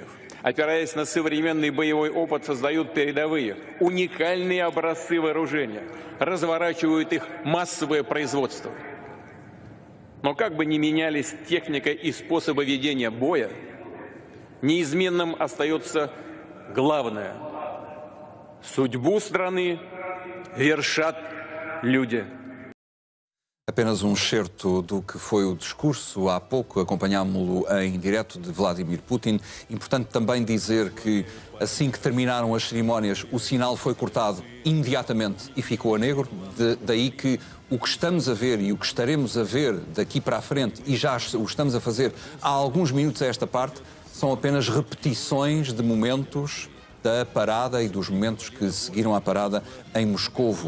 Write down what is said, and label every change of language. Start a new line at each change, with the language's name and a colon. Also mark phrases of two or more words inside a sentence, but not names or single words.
Russian: Опираясь на современный боевой опыт, создают передовые, уникальные образцы вооружения, разворачивают их массовое производство. Но как бы ни менялись техника и способы ведения боя, неизменным остается главное. Судьбу страны вершат люди.
Portuguese: Apenas um excerto do que foi o discurso há pouco, acompanhámo-lo em direto de Vladimir Putin. Importante também dizer que assim que terminaram as cerimónias, o sinal foi cortado imediatamente e ficou a negro. Daí que o que estamos a ver e o que estaremos a ver daqui para a frente, e já o estamos a fazer há alguns minutos a esta parte, são apenas repetições de momentos da parada e dos momentos que seguiram à parada em Moscovo.